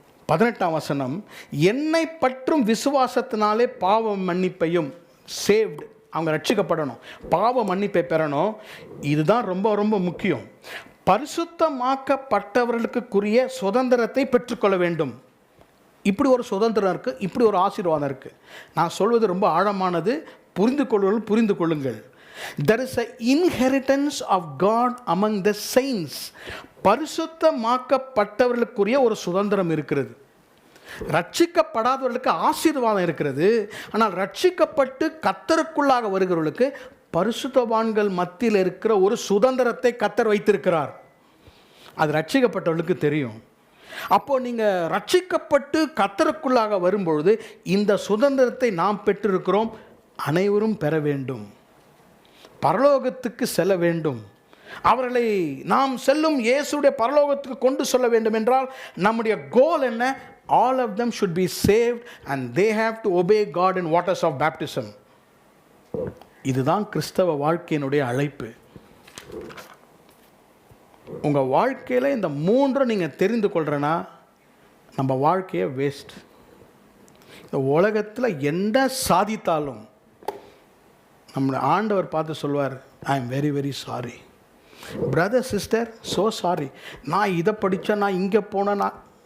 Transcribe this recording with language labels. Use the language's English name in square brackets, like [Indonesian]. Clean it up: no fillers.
[Tamil] 18ஆம் வசனம், என்னை பற்றும் விசுவாசத்தினாலே பாவ மன்னிப்பையும், சேவ்டு, அவங்க ரட்சிக்கப்படணும், பாவ மன்னிப்பை பெறணும். இதுதான் ரொம்ப ரொம்ப முக்கியம். பரிசுத்தமாக்கப்பட்டவர்களுக்குரிய சுதந்திரத்தை பெற்றுக்கொள்ள வேண்டும். இப்படி ஒரு சுதந்திரம் இருக்குது, இப்படி ஒரு ஆசீர்வாதம் இருக்குது. நான் சொல்வது ரொம்ப ஆழமானது, புரிந்து கொள்ளுங்கள். [English] There is an inheritance of God among the saints. [Tamil] பரிசுத்தமாக்கப்பட்டவர்களுக்குரிய ஒரு சுதந்திரம் இருக்கிறது. ரட்சிக்கப்படாதவர்களுக்கு ஆசீர்வாதம் இருக்கிறது. ஆனால் ரட்சிக்கப்பட்டு கர்த்தருக்குள்ளாக வருகிறவர்களுக்கு பரிசுத்தவான்கள் மத்தியில் இருக்கிற ஒரு சுதந்திரத்தை கர்த்தர் வைத்திருக்கிறார். அது ரட்சிக்கப்பட்டவர்களுக்கு தெரியும். அப்போ நீங்கள் ரட்சிக்கப்பட்டு கர்த்தருக்குள்ளாக வரும்பொழுது இந்த சுதந்திரத்தை நாம் பெற்றிருக்கிறோம். அனைவரும் பெற வேண்டும், பரலோகத்துக்கு செல்ல வேண்டும். அவர்களை நாம் செல்லும் இயேசுடைய பரலோகத்துக்கு கொண்டு சொல்ல வேண்டும் என்றால் நம்முடைய கோல் என்ன? [English] All of them should be saved and they have to obey God in waters of baptism. [Tamil] இதுதான் கிறிஸ்தவ வாழ்க்கையினுடைய அழைப்பு. உங்கள் வாழ்க்கையில் இந்த மூன்று நீங்கள் தெரிந்து கொள்கிறனா நம்ம வாழ்க்கையை வேஸ்ட். இந்த உலகத்தில் என்ன சாதித்தாலும் நம்மளை ஆண்டவர் பார்த்து சொல்வார், [English] I am very very sorry brother sister, so sorry, [Tamil] நான் இதை படித்தேன், நான் இங்கே போனேன்.